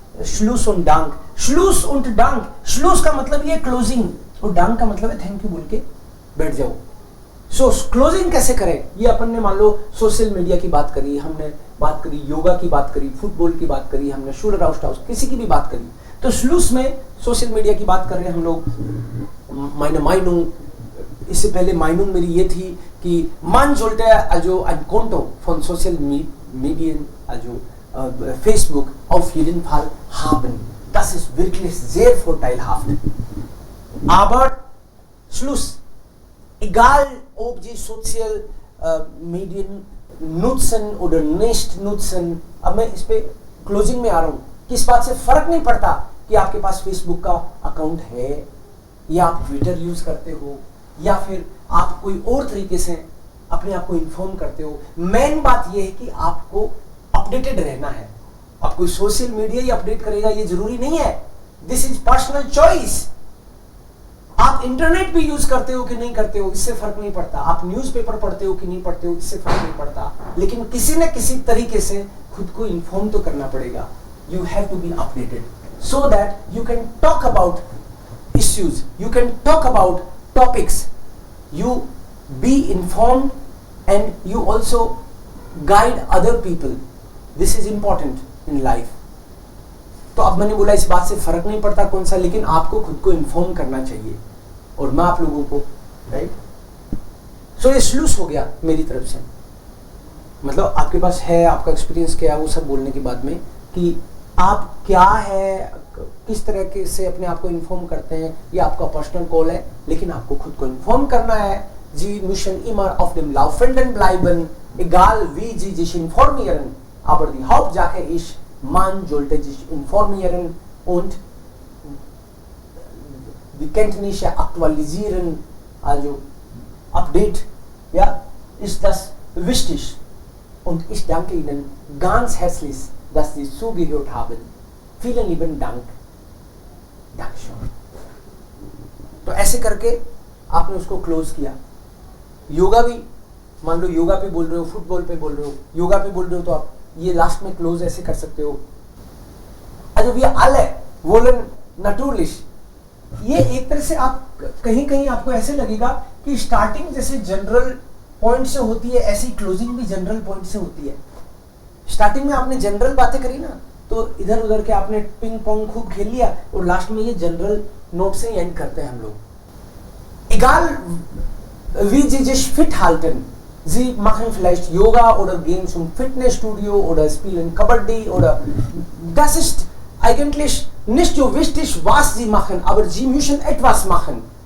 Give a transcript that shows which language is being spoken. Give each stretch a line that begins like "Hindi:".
Hindi: श्लूस und डांक, श्लूस und डांक, श्लूस का मतलब ये क्लोजिंग, और डांक का मतलब है थैंक यू बोल के बैठ जाओ। सो क्लोजिंग कैसे करें, ये अपन ने मान लो सोशल मीडिया की बात करी, हमने बात करी योगा की बात करी, फुटबॉल की बात करी, हमने शूलर हाउस किसी की भी बात करी। तो श्लूस में सोशल मीडिया की बात कर रहे हैं हम लोग। माइनुंग, इससे पहले माइनुंग मेरी ये थी कि
German: man sollte also ein Konto von Social Medien, also Facebook auf jeden Fall haben. Das ist wirklich sehr vorteilhaft. Aber Schluss. Egal ob Sie Social Medien nutzen oder nicht nutzen,
Hindi: अब मैं इस पे क्लोजिंग में आ रहा हूँ कि इस बात से फर्क नहीं पड़ता कि आपके पास फेसबुक का अकाउंट है, या आप ट्विटर यूज करते हो, या फिर आप कोई और तरीके से अपने आप को इन्फॉर्म करते हो। मेन बात यह है कि आपको अपडेटेड रहना है। आप कोई सोशल मीडिया ही अपडेट करेगा ये जरूरी नहीं है,
English: This is personal choice.
Hindi: आप इंटरनेट भी यूज करते हो कि नहीं करते हो इससे फर्क नहीं पड़ता, आप न्यूज़पेपर पढ़ते हो कि नहीं पढ़ते हो इससे फर्क नहीं पड़ता, लेकिन किसी न किसी तरीके से खुद को इन्फॉर्म तो करना पड़ेगा।
English: You have to be updated so that you can talk about issues, you can talk about topics, you be informed and you also guide other people. This is important in life.
Hindi: तो अब मैंने बोला इस बात से फर्क नहीं पड़ता कौन सा, लेकिन आपको खुद को इन्फॉर्म करना चाहिए, और मैं आप लोगों को, राइट। सो ये श्लूस हो गया मेरी तरफ से, मतलब आपके पास है, आपका एक्सपीरियंस क्या है वो सब बोलने के बाद में कि आप क्या है, किस तरह के से अपने आप को इन्फॉर्म करते हैं, ये आपका पर्सनल कॉल है, लेकिन आपको खुद को इन्फॉर्म करना है।
German: Sie müssen immer auf dem Laufenden bleiben, egal wie Sie sich informieren, aber die Hauptsache ist, man sollte sich informieren und die Kenntnisse aktualisieren also Update, ja, ist das wichtig. Und ich danke Ihnen ganz herzlich, dass Sie zugehört haben. Vielen lieben Dank. Dankeschön.
Hindi: तो ऐसे करके आपने उसको close किया। योगा भी, मान लो योगा पे बोल रहे हो, फुटबॉल पे बोल रहे हो, योगा पे बोल रहे हो, तो आप ये लास्ट में क्लोज ऐसे कर सकते हो।
German: Also wir alle wollen natürlich,
Hindi: ये एक तरह से आप कहीं कहीं आपको ऐसे लगेगा कि स्टार्टिंग जैसे जनरल पॉइंट से होती है, ऐसी क्लोजिंग भी जनरल पॉइंट से होती है। स्टार्टिंग में आपने जनरल बातें करी ना, तो इधर उधर के आपने पिंग पोंग खूब खेल लिया, और लास्ट में ये जनरल नोट से एंड करते हैं हम लोग।
German: Egal wie Sie sich fit halten, Sie machen vielleicht Yoga oder gehen zum Fitnessstudio oder spielen Kabaddi oder, das ist eigentlich nicht so wichtig, was Sie machen, aber Sie müssen etwas machen.